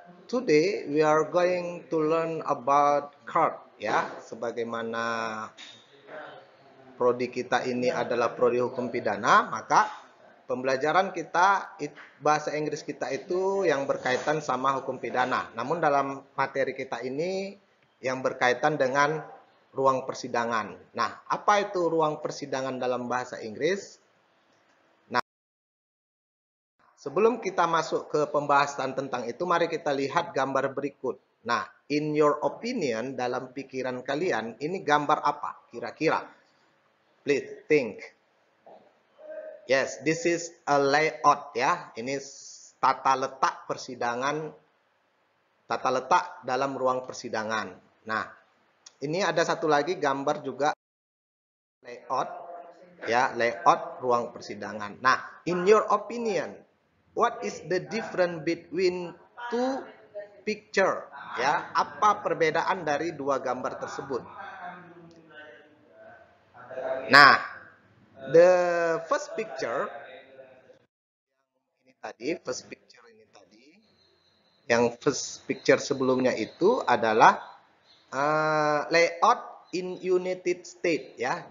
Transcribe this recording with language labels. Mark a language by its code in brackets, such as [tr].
[en] Today we are going to learn about card, ya. [id] Sebagaimana prodi kita ini adalah prodi hukum pidana, maka pembelajaran kita bahasa Inggris kita itu yang berkaitan sama hukum pidana. Namun dalam materi kita ini yang berkaitan dengan ruang persidangan. Nah, apa itu ruang persidangan dalam bahasa Inggris? Nah, sebelum kita masuk ke pembahasan tentang itu, mari kita lihat gambar berikut. Nah, [en] in your opinion, [id] dalam pikiran kalian, ini gambar apa kira-kira? [en] Please think. Yes, this is a layout, [id] ya. Ini tata letak persidangan, tata letak dalam ruang persidangan. Nah, ini ada satu lagi gambar juga layout, ya, layout ruang persidangan. [en] Nah, in your opinion, what is the difference between two picture? [id] Ya, apa perbedaan dari dua gambar tersebut? Nah, [en] the first picture [id] ini tadi, yang [en] first picture [id] sebelumnya itu adalah [en] layout in United States, [id] ya.